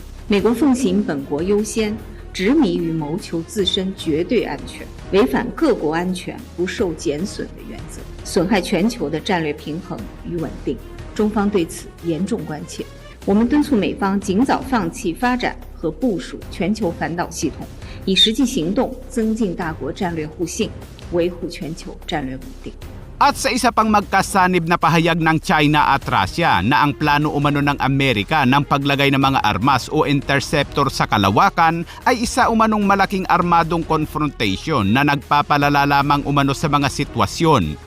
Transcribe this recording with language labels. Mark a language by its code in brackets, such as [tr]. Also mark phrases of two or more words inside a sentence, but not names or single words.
[zh] 美国奉行本国优先，执迷于谋求自身绝对安全，违反各国安全不受减损的原则，损害全球的战略平衡与稳定。中方对此严重关切。我们敦促美方尽早放弃发展和部署全球反导系统，以实际行动增进大国战略互信，维护全球战略稳定。 [tl] At sa isa pang magkasanib na pahayag ng China at Russia na ang plano umano ng Amerika ng paglagay ng mga armas o interceptor sa kalawakan ay isa umanong malaking armadong confrontation na nagpapalala lamang umano sa mga sitwasyon.